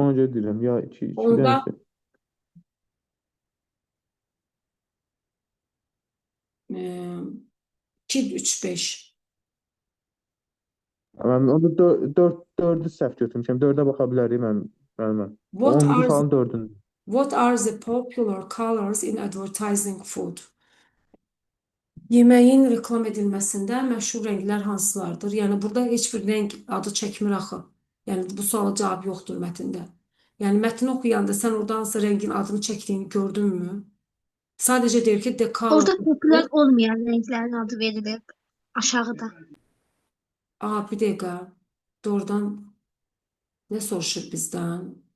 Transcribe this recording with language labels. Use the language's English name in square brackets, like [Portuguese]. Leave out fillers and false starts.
[Azerbaijani] Ona görə deyirəm ya 2 onda dənəsi. 2, 3, 5. Mən onda 4-ü səhv götürmüşəm. 4-ə baxa bilərik mən. [English] What [Azerbaijani] 10-cu [English] are [Azerbaijani] sualın 4-ündə. [English] What are the popular colors in advertising food? [Azerbaijani] Yeməyin reklam edilməsində məşhur rənglər hansılardır? Yəni burada heç bir rəng adı çəkmir axı. Yəni bu suala cavab yoxdur mətndə. Yəni mətni oxuyanda sən orada hansı rəngin adını çəkdiyini gördünmü? Sadəcə deyir ki, the color. [Turkish] Orada popüler olmayan renklerin adı verilib aşağıda. [Azerbaijani] Aa, bir dəqiqə. Doğrudan nə soruşur bizdən?